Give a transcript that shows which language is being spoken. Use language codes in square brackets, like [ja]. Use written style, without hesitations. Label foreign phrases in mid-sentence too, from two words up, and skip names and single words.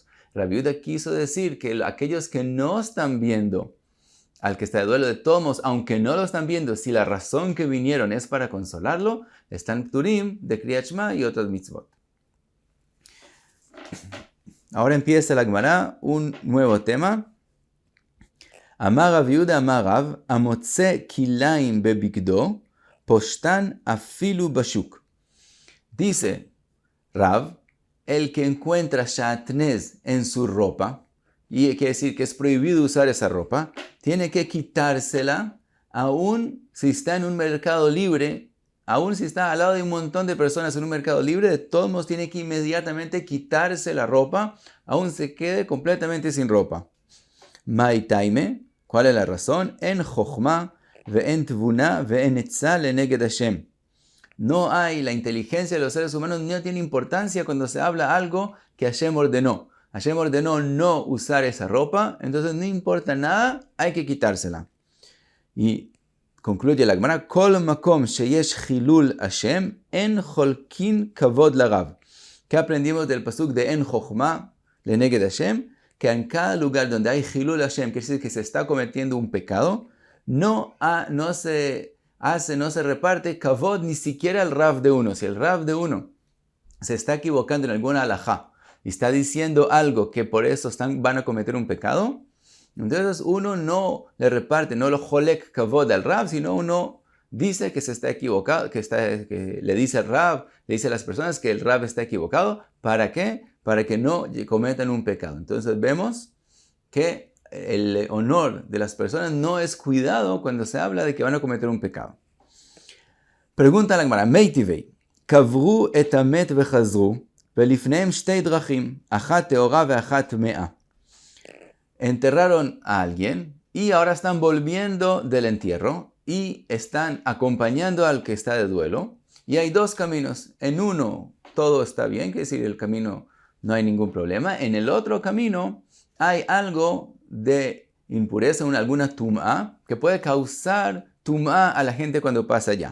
[es] Rabbi Yehuda quiso decir que aquellos que no están viendo al que está de duelo de todos modos, aunque no lo están viendo, si la razón que vinieron es para consolarlo, están pturim de [he] קריאת שמע [es] y otras mitzvot. Ahora empieza la Gemara, un nuevo tema. [he] אמר רב יהודה אמר רב, המוצא כלאים בבגדו פושטן אפילו בשוק. [es] Dice Rav, el que encuentra shatnez en su ropa, y quiere decir que es prohibido usar esa ropa, tiene que quitársela, aun si está en un mercado libre, aun si está al lado de un montón de personas en un mercado libre, de todos modos tiene que inmediatamente quitarse la ropa, aun se quede completamente sin ropa. [arc] מאי טעמא, [es] ¿cuál es la razón? [he] אין חכמה ואין תבונה ואין עצה לנגד השם. [es] No hay la inteligencia de los seres humanos, no tiene importancia cuando se habla algo que Hashem ordenó. Hashem ordenó no usar esa ropa, entonces no importa nada, hay que quitársela. Y concluye la Gemara, [he] כל מקום שיש חילול השם, אין חולקין כבוד לרב. [es] ¿Qué aprendimos del pasuk de [he] אין חכמה לנגד השם? [es] Que en cada lugar donde hay [he] חילול השם, [es] que es que se está cometiendo un pecado, no se reparte kavod ni siquiera el rav de uno. Si el rav de uno se está equivocando en alguna halajá, y está diciendo algo que por eso van a cometer un pecado, entonces uno no le reparte, no lo [he] חולק כבוד [es] al Rab, sino uno dice que se está equivocado, que le dice al Rab, le dice a las personas que el Rab está equivocado. ¿Para qué? Para que no cometan un pecado. Entonces vemos que el honor de las personas no es cuidado cuando se habla de que van a cometer un pecado. Pregunta la Gemara, [he] מיתיבי קברו את המת וחזרו, ולפניהם שתי דרכים, אחת טהורה ואחת טמאה. [es] Enterraron a alguien y ahora están volviendo del entierro y están acompañando al que está de duelo. Y hay dos caminos. En uno todo está bien, que decir, el camino no hay ningún problema. En el otro camino hay algo de impureza, alguna tum'a, que puede causar tum'a a la gente cuando pasa allá.